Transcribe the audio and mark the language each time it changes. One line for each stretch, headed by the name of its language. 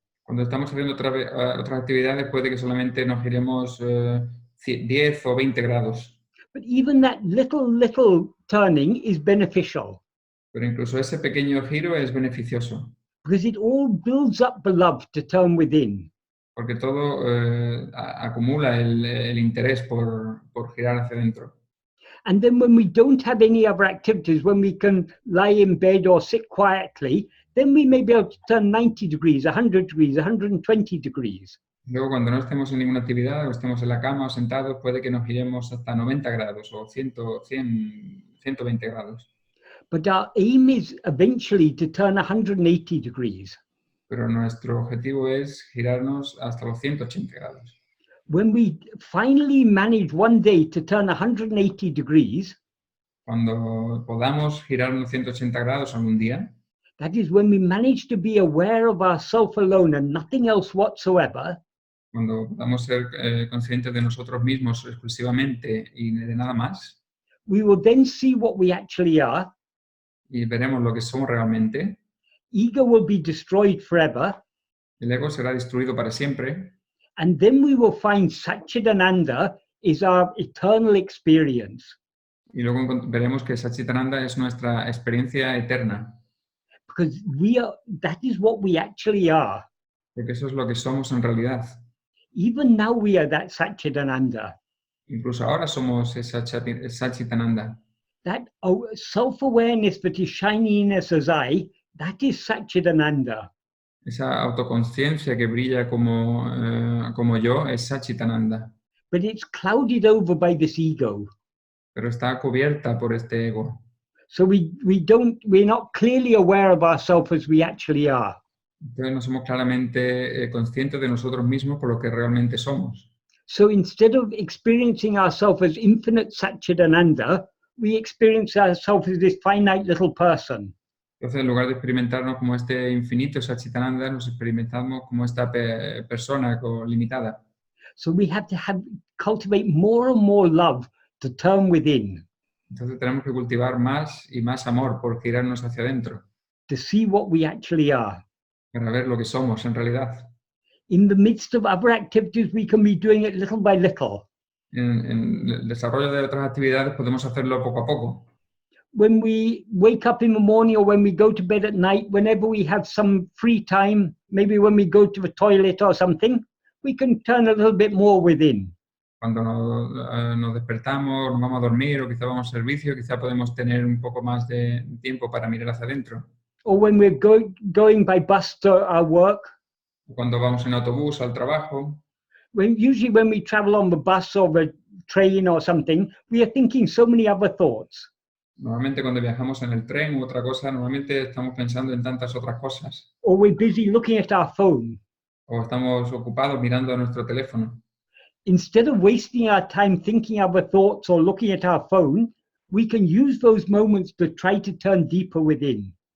Spanish: Cuando estamos haciendo otras actividades, puede que solamente nos giremos 10 o 20 grados.
English: But even that little turning is beneficial.
Spanish: Pero incluso ese pequeño giro es beneficioso.
English: Because it all builds up the love to turn within.
Spanish: Porque todo acumula el interés por girar hacia adentro.
English: And then when we don't have any other activities, when we can lie in bed or sit quietly, then we may be able to turn 90 degrees, 100 degrees, 120 degrees.
Spanish: Luego, cuando no estemos en ninguna actividad o estemos en la cama o sentados, puede que nos giremos hasta 90 grados o 120 grados.
English: But our aim is eventually to turn 180 degrees.
Spanish: Pero nuestro objetivo es girarnos hasta los 180 grados.
English: When we finally manage one day to turn 180 degrees,
Spanish: cuando podamos girarnos 180 grados algún día,
English: that is when we manage to be aware of ourselves alone and nothing else whatsoever,
Spanish: cuando podamos ser conscientes de nosotros mismos exclusivamente y de nada más,
English: we will then see what we actually are.
Spanish: Y veremos lo que somos realmente.
English: Ego will be destroyed forever.
Spanish: El ego será destruido para siempre.
English: And then we will find Satchitananda is our eternal experience.
Spanish: Y luego veremos que Satchitananda es nuestra experiencia eterna.
English: Because that is what we actually are.
Spanish: Porque eso es lo que somos en realidad.
English: Even now we are that Satchidananda.
Spanish: Incluso ahora somos esa Satchitananda.
English: That self-awareness that is shining in us as I, that is Satchidananda.
Spanish: Esa autoconciencia que brilla como yo es Satchitananda.
English: But it's clouded over by this ego.
Spanish: Pero está cubierta por este ego.
English: So we're not clearly aware of ourselves as we actually are.
Spanish: Entonces no somos claramente conscientes de nosotros mismos por lo que realmente somos.
English: So instead of experiencing ourselves as infinite Satchidananda, we experience ourselves as this finite little person.
Spanish: Entonces, en lugar de experimentarnos como este infinito Satchitananda, nos experimentamos como esta persona limitada.
English: So we have to cultivate more and more love to turn within.
Spanish: Entonces tenemos que cultivar más y más amor por girarnos hacia adentro.
English: To see what we actually are.
Spanish: Para ver lo que somos en realidad.
English: In the midst of other activities, we can be doing it little by little.
Spanish: En el desarrollo de otras actividades podemos hacerlo poco a poco.
English: When we wake up in the morning or when we go to bed at night, whenever we have some free time, maybe when we go to the toilet or something, we can turn a little bit more within.
Spanish: Cuando nos despertamos, nos vamos a dormir o quizá vamos a servicio, quizá podemos tener un poco más de tiempo para mirar hacia adentro.
English: Or when we're going by bus to our work.
Spanish: Cuando vamos en autobús al trabajo.
English: Usually when we travel on the bus or the train or something, we are thinking so many other thoughts.
Spanish: Normalmente cuando viajamos en el tren u otra cosa, normalmente estamos pensando en tantas otras cosas.
English: Or we're busy looking at our phone.
Spanish: O estamos ocupados mirando a nuestro teléfono.
English: Instead of wasting our time thinking other thoughts or looking at our phone, we can use those moments to try to turn deeper within.